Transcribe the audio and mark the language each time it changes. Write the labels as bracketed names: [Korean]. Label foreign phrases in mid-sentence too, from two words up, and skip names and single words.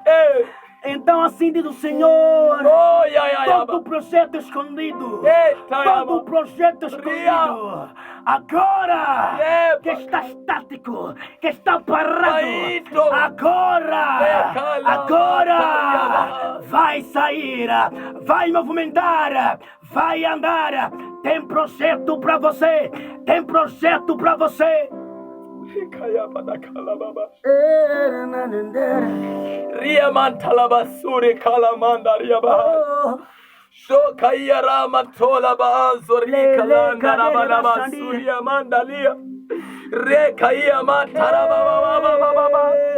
[Portuguese] Então assim diz o Senhor, todo projeto escondido, todo projeto escondido, agora que está estático, que está parado, agora vai sair, vai movimentar, vai andar. Tem projeto para você, tem projeto para você. Ria mantalaba suri kalamanda riaba. Shokaya ramatola bazori kalanda rabalaba suri mandalia. Rekaya mantaraba baba.